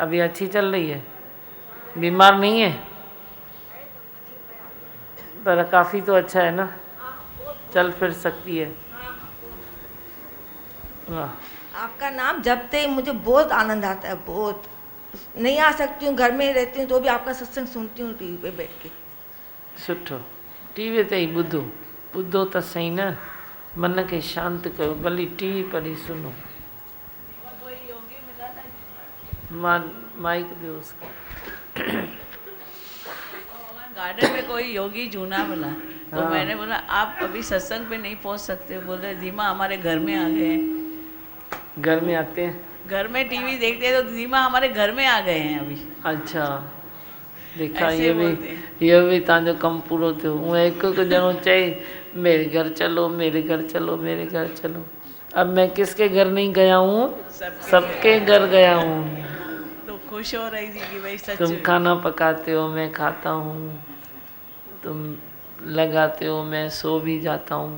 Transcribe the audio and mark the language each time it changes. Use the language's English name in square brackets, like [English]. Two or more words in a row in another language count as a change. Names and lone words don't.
[Hindi] अभी अच्छी चल रही है, बीमार नहीं है, पर काफ़ी तो अच्छा है ना, चल फिर सकती है। वाह, आपका नाम जपते ही मुझे बहुत आनंद आता है, बहुत। नहीं आ सकती हूँ, घर में ही रहती हूँ, तो भी आपका सत्संग सुनती हूँ टीवी पे बैठ के। [Sindhi] सुठो, टीवी ते ही ॿुधो, ॿुधो त सही न, मन खे शांत कयो, भली [Hindi] टीवी पर ही सुनो। माइक दो उसको। गार्डन में कोई योगी जूना मिला, तो हाँ। मैंने बोला आप अभी सत्संग पे नहीं पहुंच सकते, बोले धीमा हमारे घर में आ गए हैं। घर में आते हैं? घर में टीवी देखते हैं तो धीमा हमारे घर में आ गए हैं अभी। अच्छा, देखा ऐसे ये बोलते [Sindhi] भी तव्हांजो कमु पूरो थियो। हूँ हिकु ॼणो चई [Hindi] मेरे घर चलो, मेरे घर चलो, मेरे घर चलो। अब मैं किसके घर नहीं गया हूँ, सबके घर गया हूँ। तो खुश हो रही थी कि भाई सच तुम खाना पकाते हो मैं खाता हूँ, तुम लगाते हो मैं सो भी जाता हूँ।